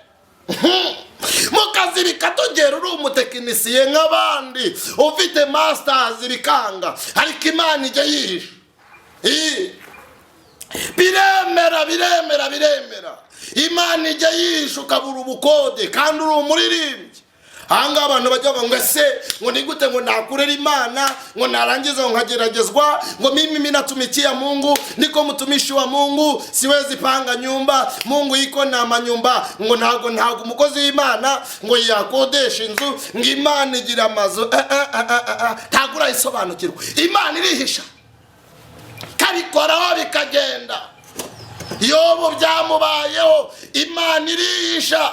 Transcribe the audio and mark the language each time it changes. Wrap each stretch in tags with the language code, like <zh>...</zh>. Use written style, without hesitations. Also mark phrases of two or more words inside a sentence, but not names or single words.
<rw>Mukazi bikatugera uri umutekinisiye nk'abandi, ufite masters bikanga, ariko Imana ijya yihisha. Biremera. Imana ijya yihisha ukabura ubukode kandi uri umuririmbyi. Hanga abantu bajya ngo ese ngo ni gute ngo nakurera Imana, ngo narangiza nkageragezwa, ngo</rw> <sw>mimi natumikia Mungu, niko mtumishi wa Mungu, siwezi panga nyumba, Mungu iko na manyumba,</sw> <rw>ngo ntago umukozi w'Imana ngo yakodesha inzu, ngo Imana igira amazu. Ntagura isobanukirwa. Imana irihisha, kabikoraho bikagenda. Yobu byamubayeho, Imana irihisha.</rw>